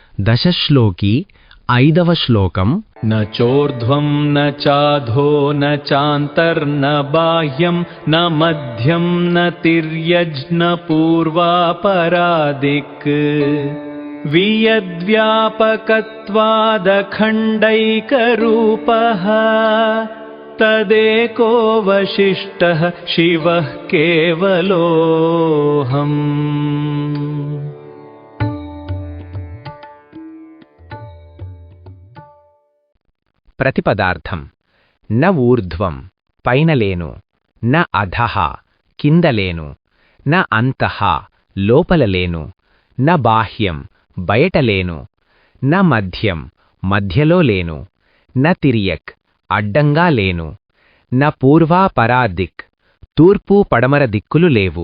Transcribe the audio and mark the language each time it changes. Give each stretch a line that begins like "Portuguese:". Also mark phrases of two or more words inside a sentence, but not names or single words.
Telugu: దశశ్లోకి 5వ శ్లోకం.
Sanskrit: न चोर्ध्वं न चाधो न चान्तर्न बाह्यं न मध्यं न तिर्यज्न पूर्वापरादिक् वियद्व्यापकत्वादखण्डैकरूपः तदेकोऽवशिष्टः शिवः केवलोऽहम्.
Telugu: ప్రతిపదార్థం.
Sanskrit: న ఊర్ధ్వం
Telugu: పైనలేను,
Sanskrit: న అధః
Telugu: కిందలేను,
Sanskrit: న అంతః
Telugu: లోపలలేను,
Sanskrit: న బాహ్యం
Telugu: బయటలేను,
Sanskrit: న మధ్యం
Telugu: మధ్యలో లేను,
Sanskrit: న తిర్యక్
Telugu: అడ్డంగా లేను,
Sanskrit: న పూర్వాపరాదిక్
Telugu: తూర్పు పడమర దిక్కులు లేవు.